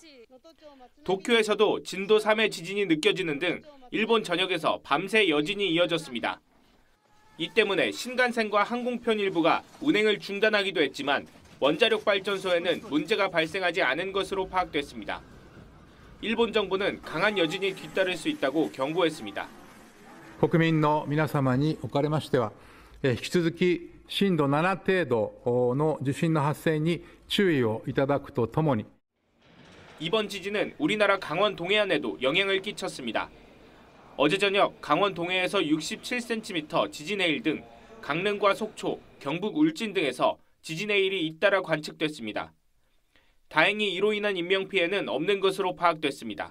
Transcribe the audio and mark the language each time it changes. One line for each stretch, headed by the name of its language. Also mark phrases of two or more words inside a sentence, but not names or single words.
Korean: 도쿄에서도 진도 3의 지진이 느껴지는 등 일본 전역에서 밤새 여진이 이어졌습니다. 이 때문에 신간센과 항공편 일부가 운행을 중단하기도 했지만 원자력 발전소에는 문제가 발생하지 않은 것으로 파악됐습니다. 일본 정부는 강한 여진이 뒤따를 수 있다고 경고했습니다.
Japanese: 国民の皆様におかれましては、引き続き震度7程度の地震の発生に注意をいただくとともに
Korean: 이번 지진은 우리나라 강원 동해안에도 영향을 끼쳤습니다. 어제 저녁 강원 동해에서 67cm 지진 해일 등 강릉과 속초, 경북 울진 등에서 지진 해일이 잇따라 관측됐습니다. 다행히 이로 인한 인명피해는 없는 것으로 파악됐습니다.